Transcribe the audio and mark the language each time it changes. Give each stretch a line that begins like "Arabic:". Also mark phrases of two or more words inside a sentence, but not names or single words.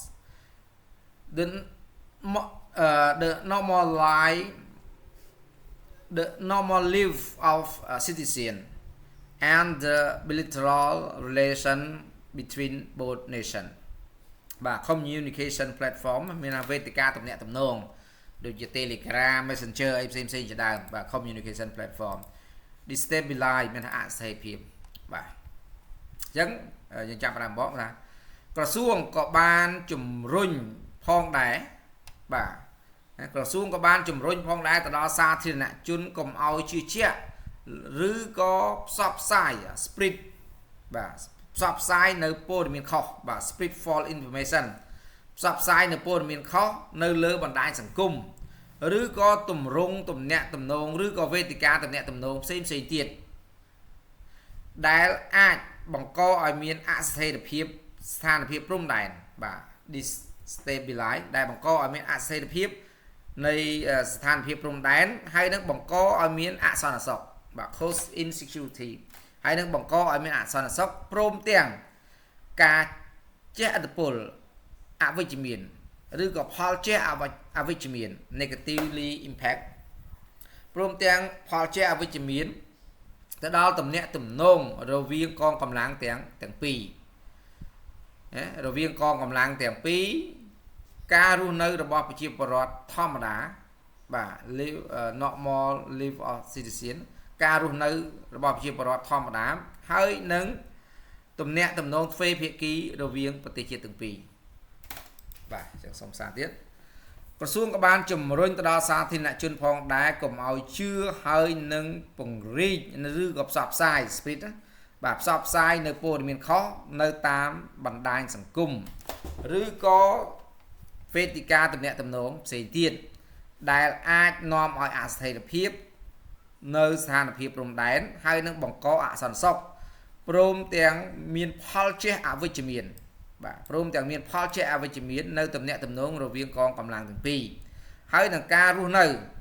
English: The normal life of citizens and the bilateral relation between both nations.
Khmer: បាទ
English: communication platform
Khmer: មានវេទិកាទំនាក់ទំនងដូចជា Telegram Messenger អីផ្សេងៗជាដើមបាទ
English: communication platform destabilize
Khmer: មានថាអស្ថិរភាព បាទអញ្ចឹងយើងចាប់ផ្ដើមមកថាក្រសួងក៏បានជំរុញផងដែរបាទក្រសួងក៏បានជំរុញផងដែរទៅដល់សាធារណជនកុំឲ្យជឿជាក់ឬក៏ផ្សព្វផ្សាយ spread បាទផ្សព្វផ្សាយនៅព័ត៌មានខុសបាទ
English: spread false information
Khmer: ផ្សព្វផ្សាយនៅព័ត៌មានខុសនៅលើបណ្ដាញសង្គមឬក៏ទម្រង់ទំនាក់ទំនងឬក៏វេទិកាទំនាក់ទំនងផ្សេងៗទៀត ដែលអាចបង្កឲ្យមានអស្ថិរភាពស្ថានភាពព្រំដែនបាទ destabilize ដែលបង្កឲ្យមានអស្ថិរភាពនៃស្ថានភាពព្រំដែនហើយនឹងបង្កឲ្យមានអសន្តិសុខបាទ
English: cause insecurity
Khmer: ហើយនឹងបង្កឲ្យមានអសន្តិសុខព្រមទាំងការជះឥទ្ធិពលអវិជ្ជមានឬក៏ផលជះអវិជ្ជមាន
English: negatively impact
Khmer: ព្រមទាំងផលជះអវិជ្ជមាន ទៅដល់ទំនាក់ទំនងរវាងកងកម្លាំងទាំងពីររវាងកងកម្លាំងទាំងពីរការរស់នៅរបស់ប្រជាពលរដ្ឋធម្មតាបាទ
English: normal live of citizen
Khmer: ការរស់នៅរបស់ប្រជាពលរដ្ឋធម្មតាហើយនឹងទំនាក់ទំនងទ្វេភា គីរវាងប្រទេសជាតិទាំងពីរបាទចឹងសូមសារទៀតក្រសួងក៏បានជំរុញទៅដល់សាធារណជនផងដែរកុំឲ្យជឿហើយ នឹងពង្រីកឬក៏ផ្សព្វផ្សាយ spread បាទផ្សព្វផ្សាយនៅព័ត៌មានខុសនៅតាមបណ្ដាញសង្គមឬក៏វេទិកាទំនាក់ទំនងផ្សេងទៀតដែលអាចនាំឲ្យអស្ថិរភាពនៅស្ថានភាពព្រំដែនហើយនឹងបង្កអសន្តិសុខព្រមទាំងមានផលជះអវិជ្ជមានបាទព្រមទាំងមានផលជះអវិជ្ជមាននៅទំនាក់ទំនងរវាងកងកម្លាំងទាំងពីរហើយនឹងការរស់នៅ